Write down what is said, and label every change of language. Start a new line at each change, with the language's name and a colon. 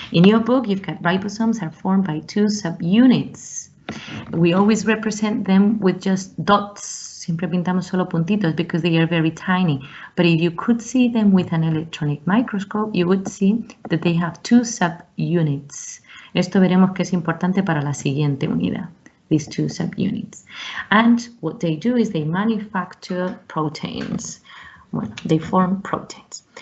English: In your book, you've got ribosomes are formed by two subunits. We always represent them with just dots,
Spanish: siempre pintamos solo puntitos
English: because they are very tiny. But if you could see them with an electronic microscope, you would see that they have two subunits.
Spanish: Esto veremos que es importante para la siguiente unidad,
English: these two subunits. And what they do is they manufacture proteins. Well, they form proteins.